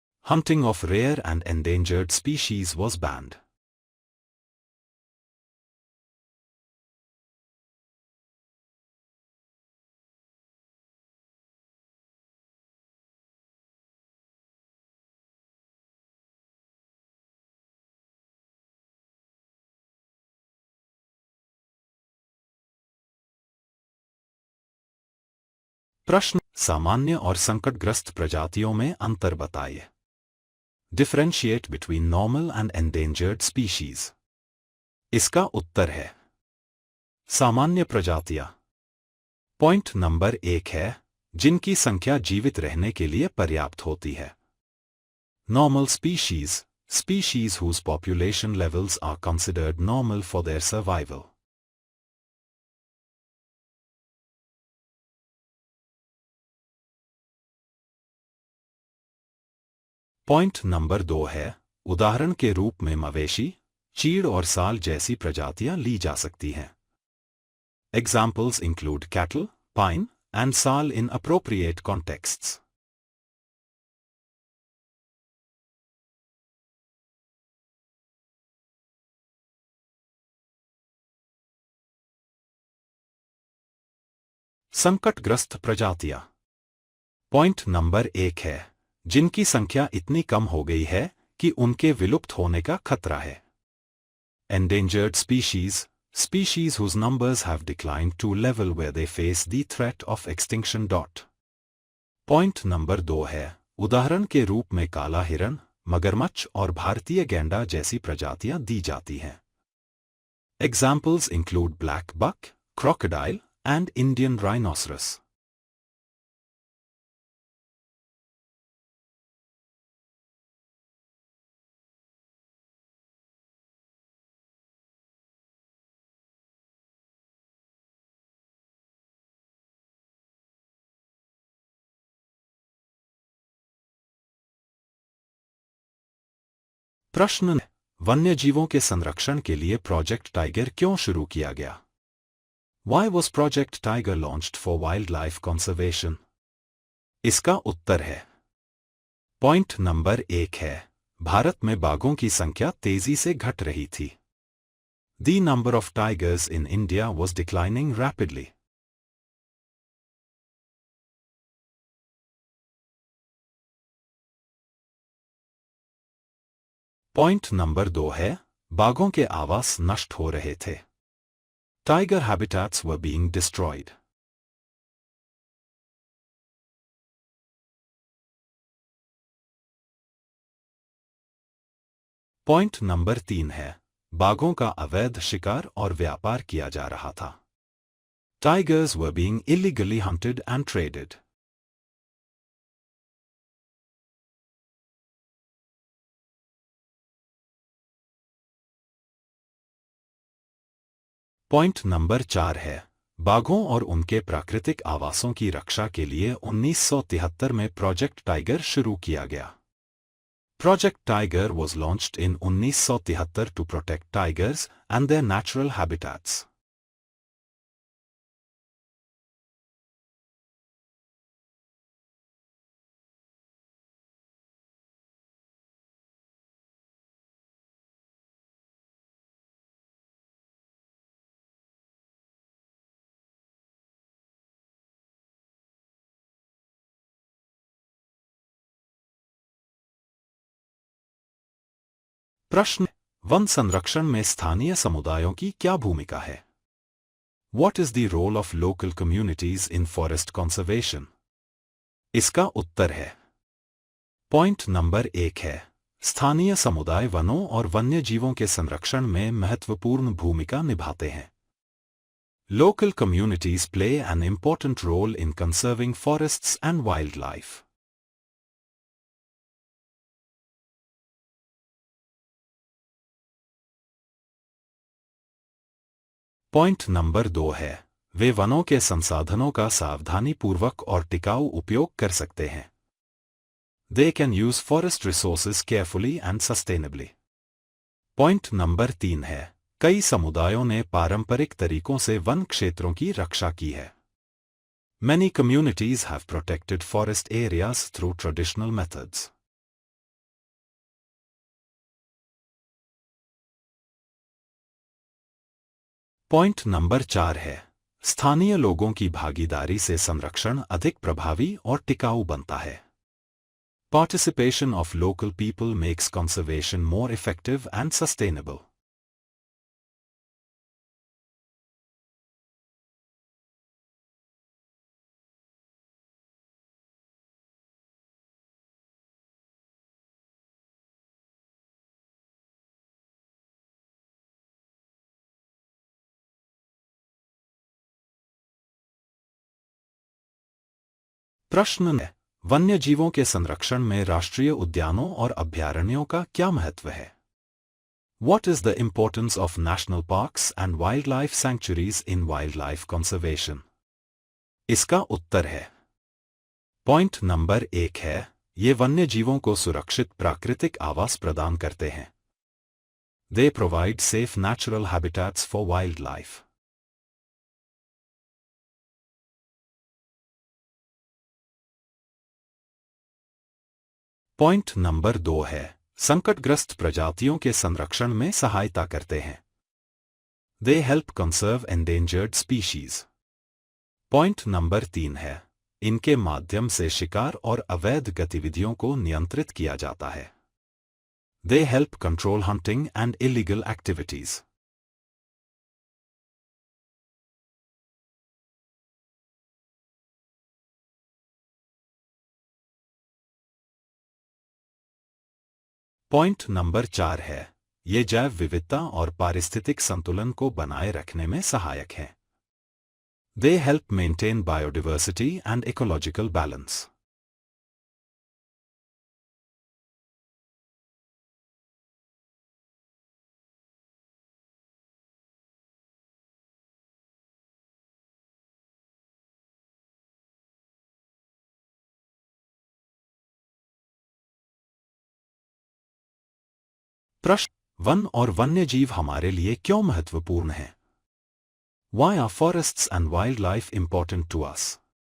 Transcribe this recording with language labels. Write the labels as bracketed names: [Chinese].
[English] Hunting of rare and endangered species was banned. [Hindi] प्रश्न: सामान्य और संकटग्रस्त प्रजातियों में अंतर बताइए. [English] Differentiate between normal and endangered species. [Hindi] इसका उत्तर है, सामान्य प्रजातियां. पॉइंट नंबर 1 है, जिनकी संख्या जीवित रहने के लिए पर्याप्त होती है. [English] Normal species, species whose population levels are considered normal for their survival. [Hindi] Point number 2 है, उदाहरण के रूप में मवेशी, चीड़ और साल जैसी प्रजातियां ली जा सकती हैं। [English] Examples include cattle, pine, and sal in appropriate contexts. [Hindi] संकटग्रस्त प्रजातियां। पॉइंट नंबर 1 है जिनकी संख्या इतनी कम हो गई है कि उनके विलुप्त होने का खतरा है। [English] Endangered species, species whose numbers have declined to a level where they face the threat of extinction. [Hindi] Point number 2 है उदाहरण के रूप में काला हिरन, मगरमच्छ और भारतीय गैंडा जैसी प्रजातियां दी जाती हैं। [English] Examples include black buck, crocodile, and Indian rhinoceros. [Hindi] प्रश्न: वन्यजीवों के संरक्षण के लिए प्रोजेक्ट टाइगर क्यों शुरू किया गया? [English] Why was Project Tiger launched for wildlife conservation? [Hindi] इसका उत्तर है पॉइंट नंबर 1 है भारत में बाघों की संख्या तेजी से घट रही थी। [English] The number of tigers in India was declining rapidly. [Hindi] Point number 2 है बाघों के आवास नष्ट हो रहे थे। [English] Tiger habitats were being destroyed. [Hindi] Point number 3 है बाघों का अवैध शिकार और व्यापार किया जा रहा था। [English] Tigers were being illegally hunted and traded. [Hindi] Point number 4 है बाघों और उनके प्राकृतिक आवासों की रक्षा के लिए 1973 में प्रोजेक्ट टाइगर शुरू किया गया। [English] Project Tiger was launched in 1973 to protect tigers and their natural habitats. [Hindi] प्रश्न: वन संरक्षण में स्थानीय समुदायों की क्या भूमिका है? [English] What is the role of local communities in forest conservation? [Hindi] इसका उत्तर है पॉइंट नंबर 1 है स्थानीय समुदाय वनों और वन्यजीवों के संरक्षण में महत्वपूर्ण भूमिका निभाते हैं। [English] Local communities play an important role in conserving forests and wildlife. [Hindi] Point number 2 है वे वनों के संसाधनों का सावधानीपूर्वक और टिकाऊ उपयोग कर सकते हैं। [English] They can use forest resources carefully and sustainably. [Hindi] Point number 3 है कई समुदायों ने पारंपरिक तरीकों से वन क्षेत्रों की रक्षा की है। [English] Many communities have protected forest areas through traditional methods. [Hindi] Point number 4 है स्थानीय लोगों की भागीदारी से संरक्षण अधिक प्रभावी और टिकाऊ बनता है। [English] Participation of local people makes conservation more effective and sustainable. [Hindi] प्रश्न है वन्यजीवों के संरक्षण में राष्ट्रीय उद्यानों और अभयारण्यों का क्या महत्व है? [English] What is the importance of national parks and wildlife sanctuaries in wildlife conservation? [Hindi] इसका उत्तर है पॉइंट नंबर 1 है ये वन्यजीवों को सुरक्षित प्राकृतिक आवास प्रदान करते हैं। [English] They provide safe natural habitats for wildlife. [Hindi] Point number 2 है, संकटग्रस्त प्रजातियों के संरक्षण में सहायता करते हैं. [English] They help conserve endangered species. [Hindi] Point number 3 है, इनके माध्यम से शिकार और अवैध गतिविधियों को नियंत्रित किया जाता है. [English] They help control hunting and illegal activities. [Hindi] Point number 4 है, ये जैव विविधता और पारिस्थितिक संतुलन को बनाए रखने में सहायक हैं. [English] They help maintain biodiversity and ecological balance. [Hindi] प्रश्न: वन और वन्यजीव हमारे लिए क्यों महत्वपूर्ण हैं? [English] Why are forests and wildlife important to us?